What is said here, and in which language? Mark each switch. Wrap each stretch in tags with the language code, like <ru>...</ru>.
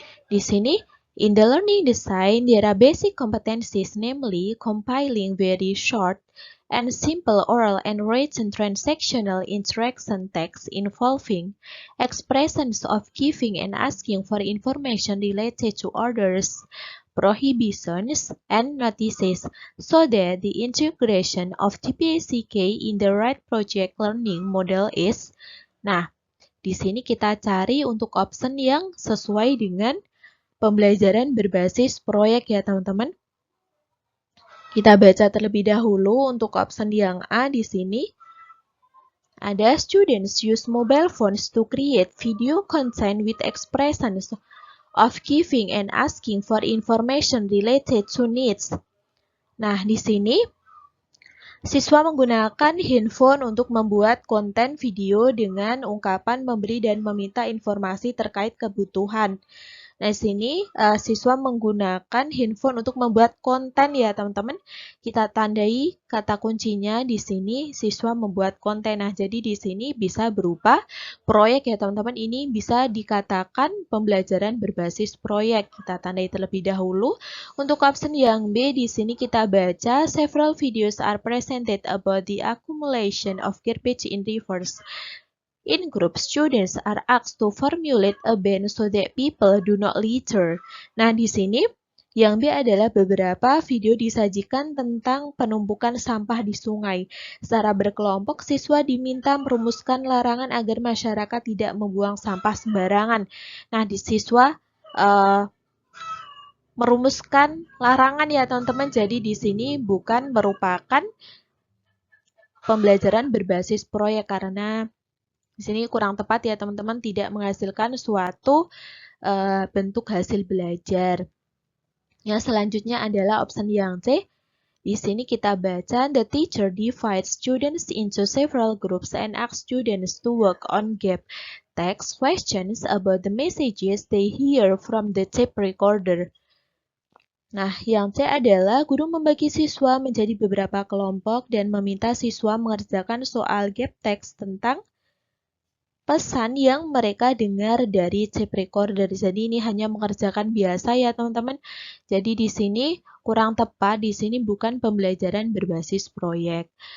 <id>Di sini,</id> <en>in the learning design, there are basic competencies, namely compiling very short and simple oral and written transactional interaction text involving expressions of giving and asking for information related to orders, prohibitions, and notices, so that the integration of GPA-CK in the right project learning model is.</en> <id>Nah, di sini kita cari untuk option yang sesuai dengan pembelajaran berbasis proyek ya teman-teman. Kita baca terlebih dahulu untuk option yang A di sini. Ada</id> <en>students use mobile phones to create video content with expressions of giving and asking for information related to needs.</en> <id>Nah, di sini siswa menggunakan handphone untuk membuat konten video dengan ungkapan memberi dan meminta informasi terkait kebutuhan. Nah, di sini siswa menggunakan handphone untuk membuat konten ya, teman-teman. Kita tandai kata kuncinya di sini siswa membuat konten. Nah, jadi di sini bisa berupa proyek ya, teman-teman. Ini bisa dikatakan pembelajaran berbasis proyek. Kita tandai terlebih dahulu. Untuk option yang B di sini kita baca</id> <en>several videos are presented about the accumulation of garbage in rivers. In group, students are asked to formulate a ban so that people do not litter.</en> <id>Nah, di sini yang B adalah beberapa video disajikan tentang penumpukan sampah di sungai. Secara berkelompok, siswa diminta merumuskan larangan agar masyarakat tidak membuang sampah sembarangan. Nah, di siswa merumuskan larangan ya teman-teman. Jadi di sini bukan merupakan pembelajaran berbasis proyek karena di sini kurang tepat ya teman-teman, tidak menghasilkan suatu bentuk hasil belajar. Yang selanjutnya adalah option yang C. Di sini kita baca,</id> <en>the teacher divides students into several groups and asks students to work on gap text questions about the messages they hear from the tape recorder.</en> <id>Nah, yang C adalah guru membagi siswa menjadi beberapa kelompok dan meminta siswa mengerjakan soal gap text tentang pesan yang mereka dengar dari tape recorder. Jadi ini hanya mengerjakan biasa ya teman-teman. Jadi di sini kurang tepat, di sini bukan pembelajaran berbasis proyek.</id>